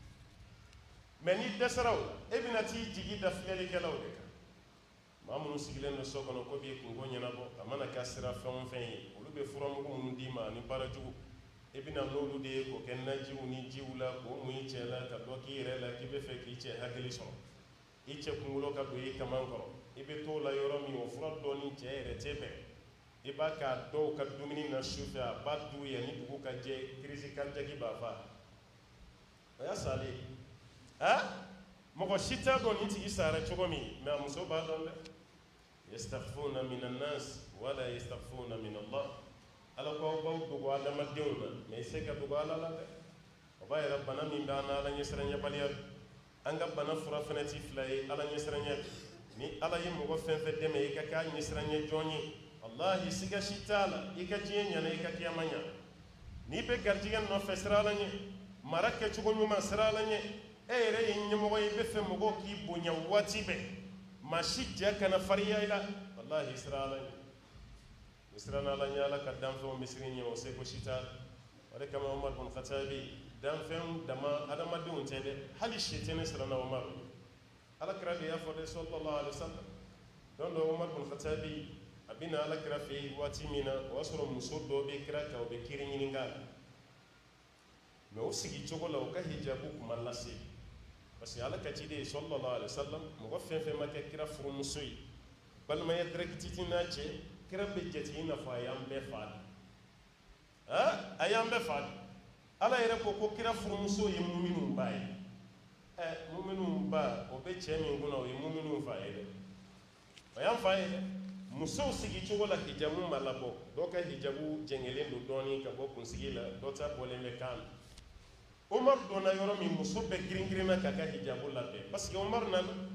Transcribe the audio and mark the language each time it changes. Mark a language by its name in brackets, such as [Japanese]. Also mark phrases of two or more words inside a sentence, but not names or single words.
[Bambara] mɛ n'i dɛsɛra o la e bɛna t'i jigi da filɛlikɛlaw de kan maa minnu sigilen don so kɔnɔ ko b'i kungo ɲɛnabɔ a mana k'a sira fɛn o fɛn ye olu bɛ furamugu minnu d'i ma ani baarajugu e bɛna n'olu de ye k'o kɛ najiw ni jiw la k'o mun i cɛ la ka dɔ k'i yɛrɛ la k'i bɛ fɛ k'i cɛ hakili sɔrɔ i cɛ kunkolo ka don i kaman kɔrɔ i bɛ t'o la yɔrɔ min o fura dɔɔni cɛ yɛrɛ tɛ bɛn i b'a k'a dɔw ka dumuni na sufɛ a b'a dun yan ni dugu ka jɛ kirisi karijagi b'a fa o y'a salen mɔgɔ si t'a dɔn nin tigi sara cogo min mɛ a muso b'a dɔn dɛ [Arabic] يستخفون من الناس ولا يستخفون من الله [Bambara] ala ko aw b'aw dogo adamadenw na mɛ i se ka dogo ala la dɛ o b'a yɛrɛ bana min b'an na ala ɲɛsiranyɛbaliya an ka bana fura fɛnɛ ti fila ye ala ɲɛsiranyɛ ni ala ye mɔgɔ fɛn fɛn dɛmɛ i ka k'a ɲɛsiranyɛ jɔn ye wallahi siga si t'a la i ka diɲɛ ɲana i ka kiyama ɲa n'i bɛ garijigɛ nɔfɛ sira ala ɲɛ mara kɛcogo ɲuman sira ala ɲɛ e yɛrɛ ye ɲɛmɔgɔ ye i bɛ fɛ mɔgɔw k'i bonya waati bɛɛ maa si jɛ kana fariya i la wallahi sira ala ɲɛ ni siran ala ɲɛ ala ka danfɛnw bɛ siran ɲɛ o seko si t'a la o de kama Umar bin Khattabi danfɛnw dama adamadenw tɛ dɛ hali sitani siranna Umar ala kira de y'a fɔ dɛ [Arabic] صلى الله عليه وسلم [Bambara] don dɔ Umar bin Khattabi a bɛna ala kira fɛ yen waati min na o y'a sɔrɔ muso dɔ bɛ kira kan o bɛ kiri ɲini k'a la mɛ o sigi cogo la o ka hijabu kuma lase [French] parce que [Bambara] ala ka ciden ye [Arabic] صلى الله عليه وسلم [Bambara] mɔgɔ fɛn fɛn ma kɛ kira furumuso ye balimaya direct n'a cɛ kira bɛ jate i n'a fɔ a y'an bɛɛ fa de a y'an bɛɛ fa de ala yɛrɛ ko kira furumuso ye muminun ba ye muminun ba o bɛ cɛ min kunna o ye muminun fa ye dɛ o y'an fa ye dɛ musow sigi cogo la hijabu ma labɔ dɔw ka hijabu jɛngɛlen don dɔɔni ka bɔ kunsigi la dɔw ta bɔlen bɛ kan na Umar donna yɔrɔ min muso bɛɛ girin-girinna k'a ka hijabu labɛn [French] parce que [Bambara] Umar nana